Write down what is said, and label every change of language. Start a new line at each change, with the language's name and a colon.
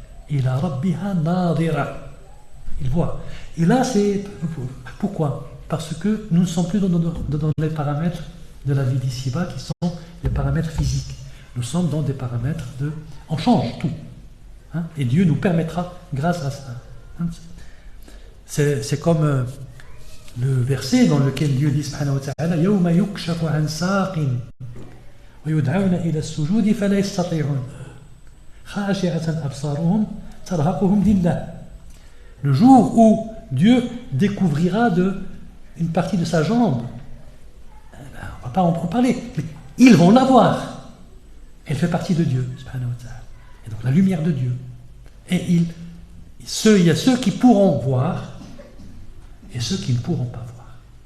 Arabic: Ila rabbiha nadira.
French: Il voit. Et là, c'est pourquoi? Parce que nous ne sommes plus dans les paramètres de la vie d'ici-bas qui sont les paramètres physiques. Nous sommes dans des paramètres de... On change tout. Et Dieu nous permettra grâce à ça. C'est comme le verset dans lequel Dieu dit subhanahu wa ta'ala
Arabic: يَوْمَ يُكْشَفُ عَنْ سَاقٍ وَيُدْعَوْنَ إِلَى السُّجُودِ فَلَا يَسْتَطِيعُونَ خَاشِعَةً أَبْصَارُهُم تَرْهَقُهُم ذِلَّةٌ.
French: Le jour où Dieu découvrira une partie de sa jambe, on ne va pas en parler, mais ils vont la voir. Elle fait partie de Dieu subhanahu wa ta'ala. Et donc la lumière de Dieu. Et il y a ceux qui pourront voir et ceux qui ne pourront pas voir.